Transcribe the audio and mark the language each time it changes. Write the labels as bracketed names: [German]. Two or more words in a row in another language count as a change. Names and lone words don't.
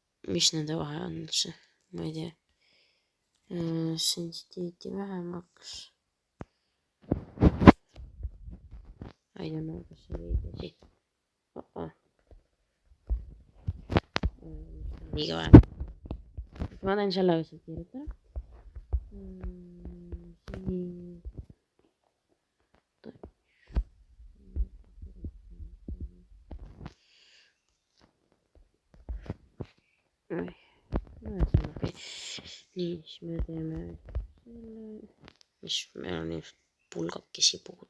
[Estonian] mis nende vahe on see, ma ei tea. Sensitivity vähemaks. [English] I don't know, [Estonian] kas see oli õige asi. Liiga vähe. Ma teen selle õigselt kirjutada. Nii, siis me teeme selle, mis meil on just pulgakesi puudu.